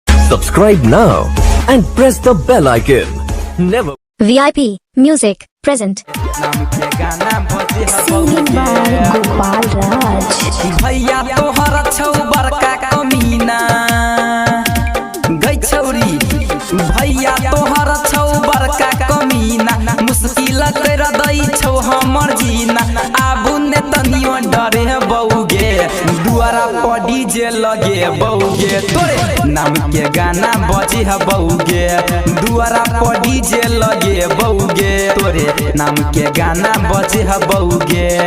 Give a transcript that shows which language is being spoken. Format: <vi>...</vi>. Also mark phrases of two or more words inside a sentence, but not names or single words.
<en>Subscribe now and press the bell icon. Never. VIP Music present. Singing by Gopal Raj.</en> <mai>भैया तोहर छौ बड़का कमीना गई छौरी भैया तोहर छौ बड़का कमीना मुश्किल कर दई छौ हमर जीना आबू ने तनियो डरे बौगे दुआरा पर डीजे लगे बौगे तोरे नाम के गाना बजे बौगे दुआरा पर डीजे लगे बौगे तोरे नाम के गाना बजे बौगे</mai>